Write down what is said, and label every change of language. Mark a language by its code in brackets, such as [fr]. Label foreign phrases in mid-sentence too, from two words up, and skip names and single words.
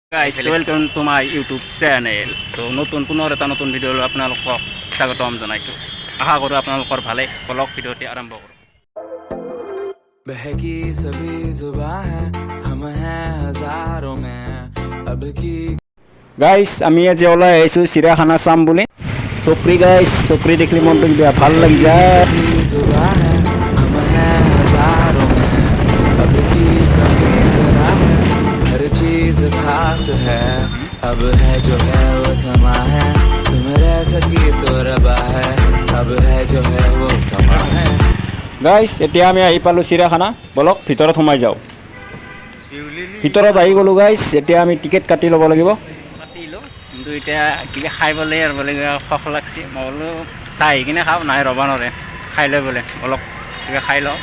[en] Guys, welcome to my YouTube channel. [as] তো নতুন পুনৰ এটা নতুন ভিডিঅ'লৈ আপোনালোকক স্বাগতম জনাইছোঁ। আশা কৰোঁ আপোনালোকৰ ভালে। ব্লগ ভিডিঅ'টি আৰম্ভ কৰোঁ। [hi] बहकी सभी जुबां है हम हैं हजारों में अब की [as] গাইজ আমি আজি ওলাই আহিছোঁ চিৰিয়াখানা চাম বুলি। চকৰি গাইজ, চকৰি দেখিলে মনটো কিবা ভাল লাগি যায়। [hi] सभी जुबां है हम हैं हजारों में अब की कमी जरा है हर चीज खास है अब है जो है वो समा है तुम रह सकी तो रबा है अब है जो है वो समा है [as] গাইজ এতিয়া আমি আহি পালোঁ চিৰিয়াখানা। বলক ভিতৰত সোমাই যাওঁ। ভিতৰত আহি গ'লোঁ গাইজ। এতিয়া আমি টিকেট কাটি ল'ব লাগিব। কাটিলোঁ, কিন্তু এতিয়া কিবা খাই পেলাই আৰু বোলে শখ লাগছে। মই বোলো চাহ আহি কিনে খাওঁ, নাই ৰ'ব নোৱাৰে, খাই লৈ বোলে অলপ কিবা খাই লওঁ।